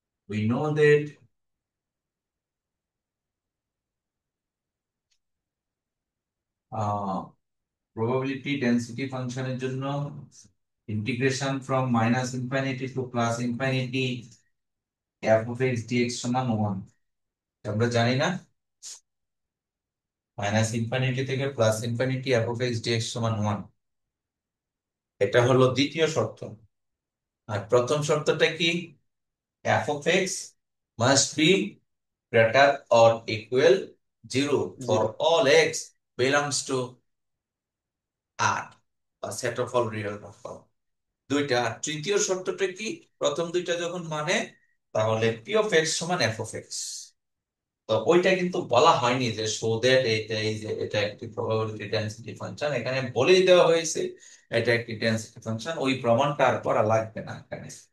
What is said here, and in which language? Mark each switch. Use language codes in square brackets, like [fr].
[en] We know that probability density ফাংশনের জন্য integration from minus infinity to plus infinity f of x dx সমান 1, [bn] আমরা জানি না? [en] minus infinity থেকে plus infinity f of x dx সমান 1, [bn] এটা হলো দ্বিতীয় শর্ত। আর প্রথম শর্তটা কি? [en] f of x must be greater or equal 0 for 0। all x belongs to R, a set of all real number। [bn] দুইটা। আর তৃতীয় শর্তটা কি? প্রথম দুইটা যখন মানে, তাহলে পি অফ এক্স সমান এফ অফ এক্স। তো ওইটা কিন্তু বলা হয়নি যে শো দ্যাট এটা, এই যে এটা একটি প্রবাবিলিটি ডেনসিটি ফাংশন, এখানে বলেই দেওয়া হয়েছে এটা একটি ডেনসিটি ফাংশন, ওই প্রমাণটা আর করা লাগবে না এখানে।